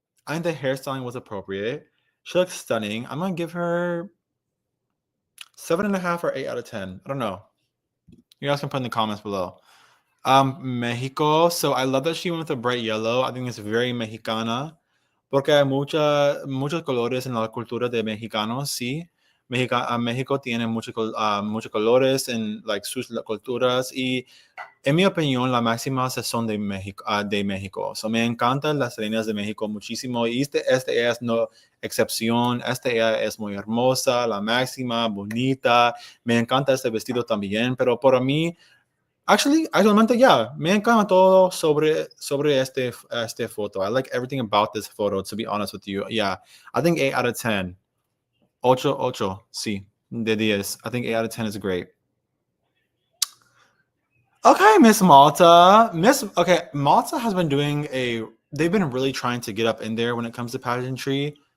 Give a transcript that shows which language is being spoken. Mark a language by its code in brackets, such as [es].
[en] I think the hairstyling was appropriate. She looks stunning. I'm gonna give her 7.5 or 8 out of 10. I don't know. You guys can put in the comments below. Mexico. So I love that she went with a bright yellow. I think it's very mexicana. [es] Porque hay muchos colores en la cultura de mexicanos, sí. México tiene muchos colores en like, sus culturas y en mi opinión la máxima son de México. So, me encantan las reinas de México muchísimo y este es no excepción. Esta es muy hermosa, la máxima, bonita. Me encanta este vestido también, pero para mí actualmente, yeah, me encanta todo sobre este photo. [en] I like everything about this photo, to be honest with you. Yeah, I think 8 out of 10. [es] Ocho, sí, de 10. [en] I think 8 out of 10 is great. Okay, Miss Malta. Malta has been they've been really trying to get up in there when it comes to pageantry.